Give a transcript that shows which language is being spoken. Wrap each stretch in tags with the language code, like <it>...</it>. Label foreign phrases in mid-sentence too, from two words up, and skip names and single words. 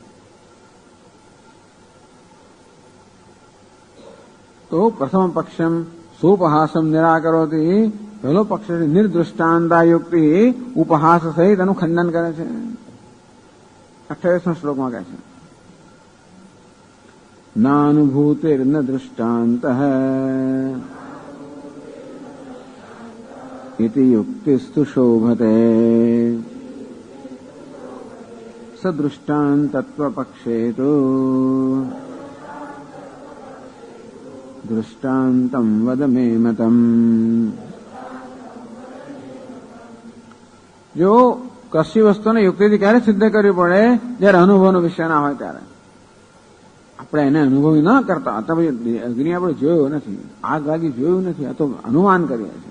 <gu>તો</gu> <sa>પ્રથમ પક્ષમ સોપહાસમ નિરાકરોતી.</sa> <gu>પહેલો પક્ષ છે નિર્દૃષ્ટાંતા યુક્તિ, ઉપહાસ સહિત એનું ખંડન કરે છે. 28મા શ્લોકમાં કહે છે</gu> <sa>નાનુભૂતિર્ન દૃષ્ટાંતઃ इति युक्तिस्तु शोभते सदृष्टान्तत्वपक्षे तु दृष्टान्तं वद मे मतम्.</sa> <gu>જો કશી વસ્તુને યુક્તિથી ક્યારે સિદ્ધ કરવી પડે? જયારે અનુભવનો વિષય ના હોય ત્યારે. આપણે એને અનુભવી ના કરતા હતા. અગ્નિ આપણે જોયો નથી, આગ લાગી જોયું નથી, આ તો અનુમાન કરીએ છીએ.</gu>